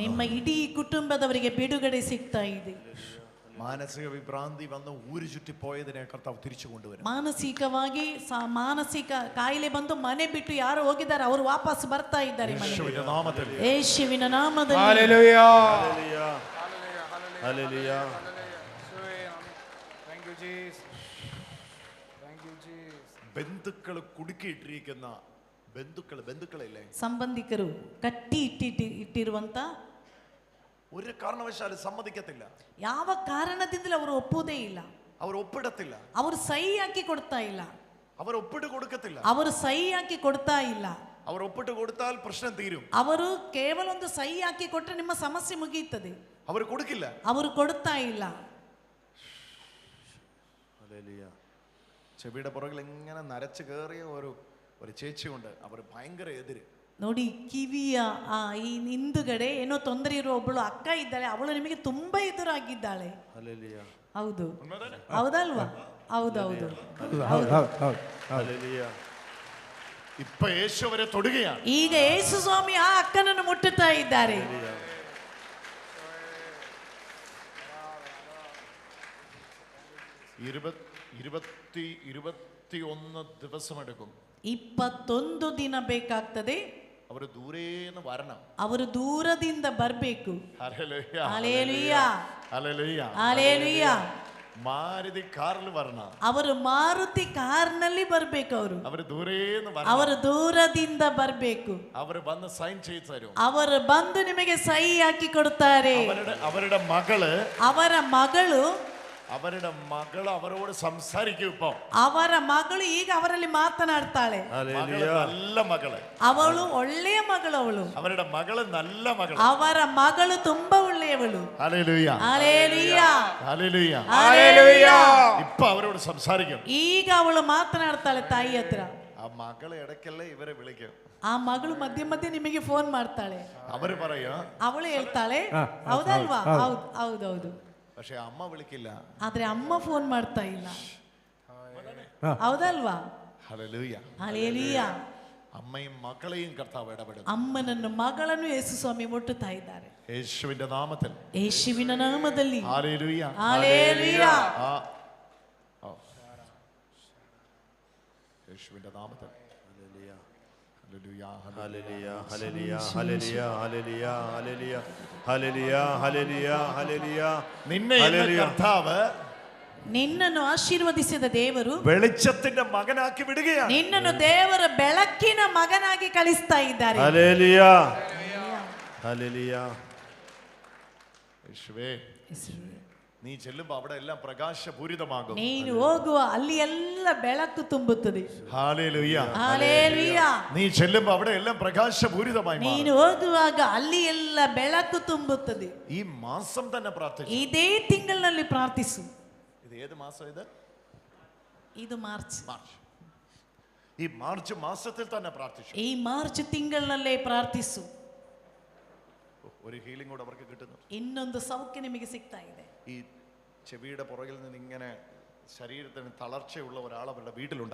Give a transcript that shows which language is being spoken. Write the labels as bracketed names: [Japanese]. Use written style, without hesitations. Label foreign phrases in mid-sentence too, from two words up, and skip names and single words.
[Kannada] ನಿಮ್ಮ ಇಡೀ ಕುಟುಂಬದವರಿಗೆ ಬಿಡುಗಡೆ ಸಿಗ್ತಾ ಇದೆ. [Malayalam] മാനസിക വിഭ്രാന്തി വന്ന് ഊരു ചുറ്റിപ്പോയതിനെ കർത്താവ് തിരിച്ചു കൊണ്ടുവരും. [Kannada] ಮಾನಸಿಕವಾಗಿ ಮಾನಸಿಕ ಕಾಯಿಲೆ ಬಂದು ಮನೆ ಬಿಟ್ಟು ಯಾರು ಹೋಗಿದ್ದಾರೆ ಅವರು ವಾಪಸ್ ಬರ್ತಾ ಇದ್ದಾರೆ ಮನೆಗೆ. [Malayalam] യേശുവിന്റെ നാമത്തിൽ, [Kannada] ಯೇಸುವಿನ ನಾಮದಲ್ಲಿ. [Malayalam] ഹല്ലേലൂയ, ഹല്ലേലൂയ. [English] Thank you Jesus, thank you Jesus. [Malayalam] ബന്ധുക്കൾ കുടുക്കിയിട്ടിരിക്കുന്ന ബന്ധുക്കളില്ലേ, [Kannada] ಸಂಬಂಧಿಕರು ಕಟ್ಟಿ ಇಟ್ಟಿರುವಂತ [Malayalam] ഒരു കാരണവശാലും സമ്മതിക്കത്തില്ല. [Kannada] ಯಾವ ಕಾರಣದಿಂದಲೂ ಅವರು ಒಪ್ಪುವುದೇ ಇಲ್ಲ. [Malayalam] അവർ ഒപ്പിടത്തില്ല. [Kannada] ಅವರು ಸಹಿ ಹಾಕಿ ಕೊಡ್ತಾ ಇಲ್ಲ. [Malayalam] അവർ ഒപ്പിട്ട് കൊടുക്കത്തില്ല. [Kannada] ಅವರು ಸಹಿ ಹಾಕಿ ಕೊಡ್ತಾ ಇಲ್ಲ. [Malayalam] അവർ ഒപ്പിട്ട് കൊടുത്താൽ പ്രശ്നം തീരും. [Kannada] ಅವರು ಕೇವಲ ಒಂದು ಸಹಿ ಹಾಕಿ ಕೊಟ್ಟರೆ ನಿಮ್ಮ ಸಮಸ್ಯೆ ಮುಗಿಯುತ್ತದೆ. [Malayalam] അവർ കൊടുക്കില്ല. [Kannada] ಅವರು ಕೊಡ್ತಾ ಇಲ್ಲ. [Malayalam] ചെവിയുടെ പുറകിൽ ഇങ്ങനെ നരച്ചു കയറിയ ഒരു ചേച്ചിയുണ്ട്. അവർ ഭയങ്കര എതിര്. [Kannada] ನೋಡಿ, ಕಿವಿಯ ಈ ಹಿಂದುಗಡೆ ಏನೋ ತೊಂದರೆ ಇರುವ ಒಬ್ಬಳು ಅಕ್ಕ ಇದ್ದಾಳೆ. ಅವಳು ನಿಮಗೆ ತುಂಬಾ ಎದುರಾಗಿದ್ದಾಳೆ. ಹೌದು, ಹೌದಲ್ವಾ? ಹೌದೌದು. [Malayalam] ഇപ്പൊ യേശു അവരെ തൊടുകയാണ്. [Kannada] ಈಗ ಯೇಸು ಸ್ವಾಮಿ ಆ ಅಕ್ಕನನ್ನು ಮುಟ್ಟುತ್ತಾ ಇದ್ದಾರೆ. [Malayalam] 21 ദിവസമെടുക്കും. [Kannada] 21 ದಿನ ಬೇಕಾಗ್ತದೆ. [Malayalam] ಅವರು ದೂರೇന്ന് വരണം. [Kannada] ಅವರು ದೂರದಿಂದ ಬರಬೇಕು. [Malayalam] ഹല്ലേലൂയ, [Kannada] ಹಲ್ಲೆಲೂಯ, [Malayalam] ഹല്ലേലൂയ, [Kannada] ಹಲ್ಲೆಲೂಯ. [Malayalam] മാരുതി കാറിൽ വരണം. [Kannada] ಅವರು ಮಾರುತಿ ಕಾರ್ನಲ್ಲಿ ಬರಬೇಕು. [Malayalam] ಅವರು ದೂರೇന്ന് വരണം. [Kannada] ಅವರು ದೂರದಿಂದ ಬರಬೇಕು. ಅವರು ಬಂದು [Malayalam] ಸೈನ್ ചെയ്തു ತരും. [Kannada] ಅವರು ಬಂದು ನಿಮಗೆ ಸಹಿ ಹಾಕಿ ಕೊಡುತ್ತಾರೆ. [Malayalam] അവരുടെ മകള് [Kannada] ಅವರ ಮಗಳು [Malayalam] അവരുടെ മകൾ അവരോട് സംസാരിക്കും. ഇപ്പൊ [Kannada] ಅವರ ಮಗಳು ಈಗ ಅವರಲ್ಲಿ ಮಾತನಾಡ್ತಾಳೆ. [Malayalam] മകള് നല്ല മകള്, [Kannada] ಅವಳು ಒಳ್ಳೆಯ ಮಗಳು. ಅವಳು [Malayalam] അവരുടെ മകള് നല്ല മകള്. [Kannada] ಅವರ ಮಗಳು ತುಂಬಾ ಒಳ್ಳೆಯವಳು. [Malayalam] ഹല്ലേലൂയ, ഹല്ലേലൂയ, ഹല്ലേലൂയ, ഹല്ലേലൂയ. ഇപ്പൊ അവരോട് സംസാരിക്കും. [Kannada] ಈಗ ಅವಳು ಮಾತನಾಡ್ತಾಳೆ ತಾಯಿ ಹತ್ರ. [Malayalam] ആ മകള് ഇടയ്ക്കല്ലേ ഇവരെ വിളിക്കും. [Kannada] ಆ ಮಗಳು ಮಧ್ಯೆ ಮಧ್ಯೆ ನಿಮಗೆ ಫೋನ್ ಮಾಡ್ತಾಳೆ. [Malayalam] അവര് പറയും, [Kannada] ಅವಳು ಹೇಳ್ತಾಳೆ ಹೌದಲ್ವಾ, ಹೌದೌದು. [Malayalam] പക്ഷെ അമ്മ വിളിക്കില്ല. [Kannada] ಆದ್ರೆ ಅಮ್ಮ ಫೋನ್ ಮಾಡ್ತಾ ಇಲ್ಲ. ಹೌದಲ್ವಾ? [Malayalam] ഹല്ലേലൂയ, [Kannada] ಹಲ್ಲೆಲೂಯ. [Malayalam] അമ്മയും മക്കളെയും കർത്താവ് ഇടപെടും. [Kannada] ಅಮ್ಮನನ್ನು ಮಗಳನ್ನು ಯೇಸು ಸ್ವಾಮಿ ಮುಟ್ಟುತ್ತಾ ಇದ್ದಾರೆ. [Malayalam] യേശുവിന്റെ നാമത്തിൽ, [Kannada] ಯೇಸುವಿನ ನಾಮದಲ್ಲಿ. [Malayalam] ഹല്ലേലൂയ, ഹല്ലേലൂയ. യേശുവിന്റെ നാമത്തിൽ. ഹല്ലേലൂയ, ഹല്ലേലൂയ, ഹല്ലേലൂയ, ഹല്ലേലൂയ, ഹല്ലേലൂയ, ഹല്ലേലൂയ, ഹല്ലേലൂയ, ഹല്ലേലൂയ, ഹല്ലേലൂയ. നിന്നെ ഇന്ന് കർത്താവ് [Kannada] ನಿನ್ನನ್ನು ಆಶೀರ್ವದಿಸಿದ ದೇವರು [Malayalam] വെളിച്ചത്തിന്റെ മകനാക്കി വിടുകയാണ്. [Kannada] ನಿನ್ನನ್ನು ದೇವರ ಬೆಳಕಿನ ಮಗನಾಗಿ ಕಳಿಸ್ತಾ ಇದ್ದಾರೆ. [Malayalam] ഹല്ലേലൂയ, ഹല്ലേലൂയ. യേശുവേ, നീ ചെല്ലുമ്പോ അവിടെ എല്ലാം പ്രകാശപൂരിതമാകും. [Kannada] ನೀನು ಹೋಗುವ ಅಲ್ಲಿ ಎಲ್ಲ ಬೆಳಕು ತುಂಬುತ್ತದೆ. [Malayalam] ഹല്ലേലൂയ, [Kannada] ಹಲ್ಲೆಲೂಯ. [Malayalam] നീ ചെല്ലുമ്പോ അവിടെ എല്ലാം പ്രകാശപൂരിതമായി മാറും. [Kannada] ನೀನು ಹೋಗುವಾಗ ಅಲ್ಲಿ ಎಲ್ಲ ಬೆಳಕು ತುಂಬುತ್ತದೆ. [Malayalam] ഈ മാസം തന്നെ പ്രാർത്ഥിച്ചു. [Kannada] ಇದೇ ತಿಂಗಳಿನಲ್ಲಿ ಪ್ರಾರ್ಥಿಸು. [Malayalam] ഇത് ഏത് മാസം? [Kannada] ಇದು ಮಾರ್ಚ್. [Malayalam] ഈ മാർച്ച് മാസത്തിൽ തന്നെ പ്രാർത്ഥിച്ചു. [Kannada] ಈ ಮಾರ್ಚ್ ತಿಂಗಳಿನಲ್ಲೇ ಪ್ರಾರ್ಥಿಸು. [Malayalam] ഒരു ഹീലിംഗ് കൂടെ അവർക്ക് കിട്ടുന്നു. [Kannada] ಇನ್ನೊಂದು ಸೌಖ್ಯ ನಿಮಗೆ ಸಿಗ್ತಾ ಇದೆ. [Malayalam] ഈ ചെവിയുടെ പുറകിൽ നിന്ന് ഇങ്ങനെ ശരീരത്തിന് തളർച്ചയുള്ള ഒരാൾ അവരുടെ വീട്ടിലുണ്ട്.